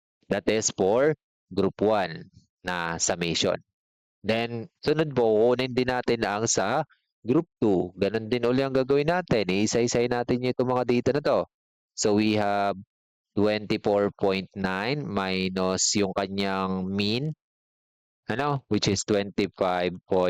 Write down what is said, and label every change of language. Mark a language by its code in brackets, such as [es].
[en] That is for group 1 na summation. [tl] Then, sunod po, kukunin din natin ang sa group 2. Ganon din uli ang gagawin natin. Isa-isay natin itong mga data na to. [en] So, we have 24.9 minus [tl] yung kanyang [en] mean, which is 25.00.